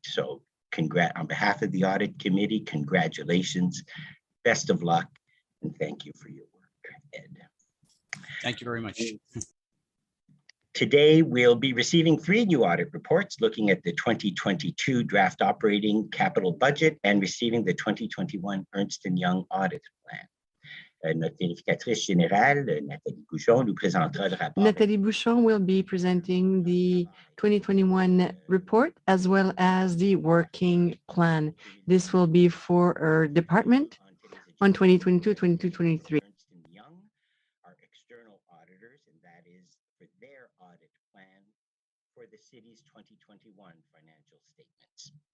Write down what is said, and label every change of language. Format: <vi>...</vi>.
<en>So on behalf of the audit committee, congratulations, best of luck, and thank you for your work, Ed. Thank you very much. Today, we'll be receiving 3 new audit reports looking at the 2022 draft operating capital budget and receiving the 2021 Ernst Young audit plan.</en> <fr>Notre vérificatrice générale, Nathalie Bouchon, nous présentera le rapport.</fr> <en>Nathalie Bouchon will be presenting the 2021 report as well as the working plan. This will be for our department on 2022-2023. Ernst Young, our external auditors, and that is for their audit plan for the city's 2021 financial statements.</en>